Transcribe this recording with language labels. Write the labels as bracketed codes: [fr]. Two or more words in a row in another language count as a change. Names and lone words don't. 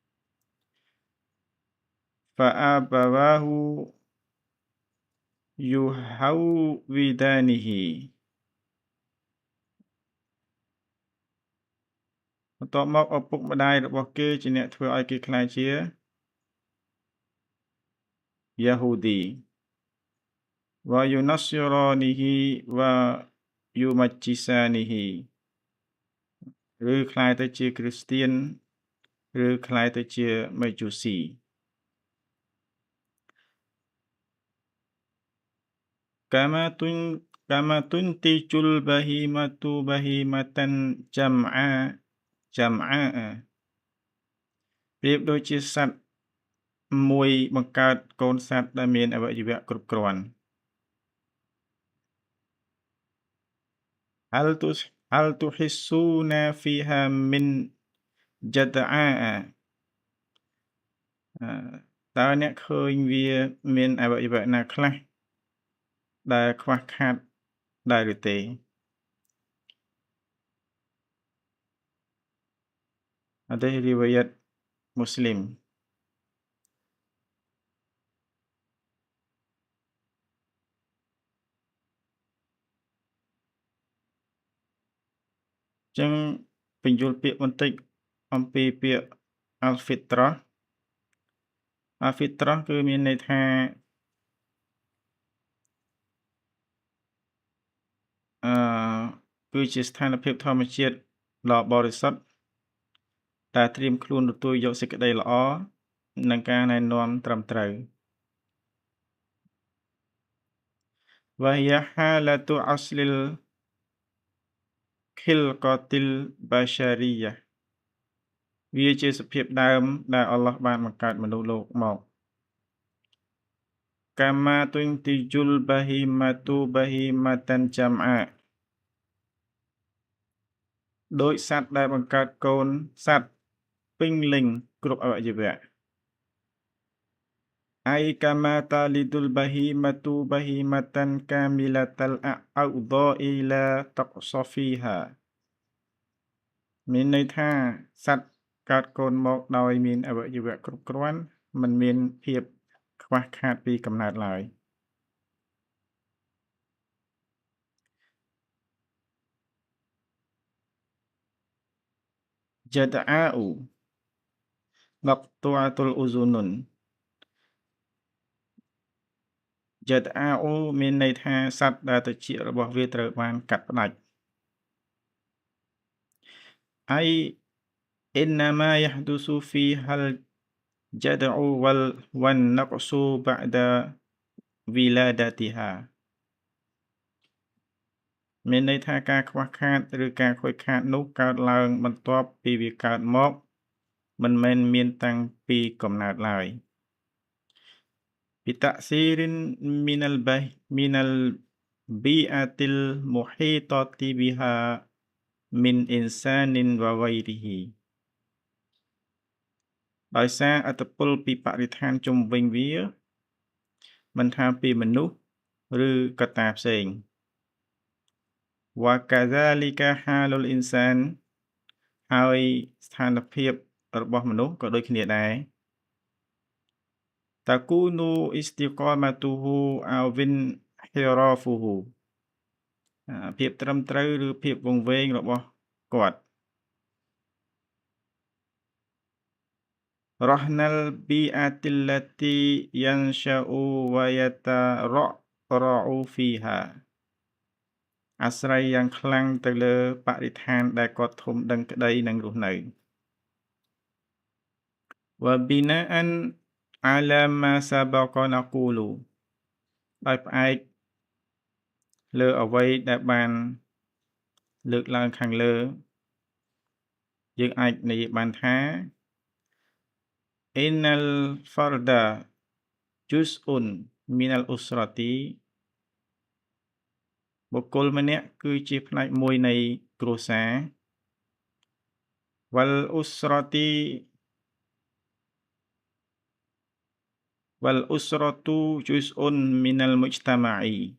[ar] فأبواه يهودانه [km] បន្ទាប់មកឪពុកម្ដាយរបស់គេជាអ្នកធ្វើឲ្យគេក្លាយជា Yahudi [ar] وينصرانه ويمجسانه [km] ឬក្លាយទៅជាគ្រីស្ទៀនឬក្លាយទៅជាមេជូស៊ី [ar] كما تن كما تنتج البهيمة بهيمة جمعاء [km] ប្រៀបដូចជាសត្វមួយបង្កើតកូនសត្វដែលមានអវយវៈគ្រប់គ្រាន់ [ar] هل تحسون فيها من جدعاء [km] តើអ្នកឃើញវាមានអវយវៈណាខ្លះដែលខ្វះខាតដែរឬទេ [ms] Hadis riwayat Muslim [km] ចឹងបញ្យល់ពាក្យបន្តិចអំពីពាក្យ [ar] الفطرة الفطرة [km] គឺមានន័យថា គឺជាស្ថានភាពធម្មជាតិដ៏បរិសុទ្ធដែលត្រៀមខ្លួនទទួលយកសេចក្តីល្អនិងការណែនាំត្រឹមត្រូវ [ar] وهي حالة أصل الخلقة البشرية [km] វាជាសភាពដើមដែលអល់ឡោះបានបង្កើតមនុស្សលោកមក [ar] كما تنتج البهيمة بهيمة جمعاء [km] ដោយសត្វដែលបង្កើតកូនសត្វពេញលេញគ្រប់អវយវៈ [ar] أي كما تلد البهيمة بهيمة كاملة الأعضاء لا نقص فيها [km] មានន័យថាសត្វកើតកូនមកដោយមានអវយវៈគ្រប់គ្រាន់មិនមានភាពខ្វះខាតពីកំណើតឡើយ [ar] جدعاء مقطوعة الأذن جدعاء [km] មានន័យថាសត្វដែលត្រចៀករបស់វាត្រូវបានកាត់ផ្តាច់ [ar] أي إنما يحدث فيها الجدع والنقص بعد ولادتها [km] មានន័យថាការខ្វះខាតឬការខូចខាតនោះកើតឡើងបន្ទាប់ពីវាកើតមកមិនមែនមានតាំងពីកំណើតឡើយ [ar] بتأثير من البيئة المحيطة بها من إنسان وغيره [km] ដោយសារឥទ្ធិពលពីបរិស្ថានជុំវិញវាមិនថាពីមនុស្សឬកត្តាផ្សេង [ar] وكذلك حال الإنسان [km] ហើយស្ថានភាពរបស់មនុស្សក៏ដូចគ្នាដែរ [ar] تكون استقامته أو انحرافه [km] ភាពត្រឹមត្រូវឬភាពវង្វេងរបស់គាត់ [ar] رهن البيئة التي ينشأ ويترعرع فيها [km] អាស្រ័យយ៉ាងខ្លាំងទៅលើបរិស្ថានដែលគាត់ធំដឹងក្តីនិងរស់នៅ [ar] وبناء على ما سبق نقول [km] ដោយផ្អែកលើអ្វីដែលបានលើកឡើងខាងលើយើងអាចនិយាយបានថា [ar] إن الفرد جزء من الأسرة [km] បុគ្គលម្នាក់គឺជាផ្នែកមួយនៃគ្រួសារ [ar] والأسرة والأسرة جزء من المجتمع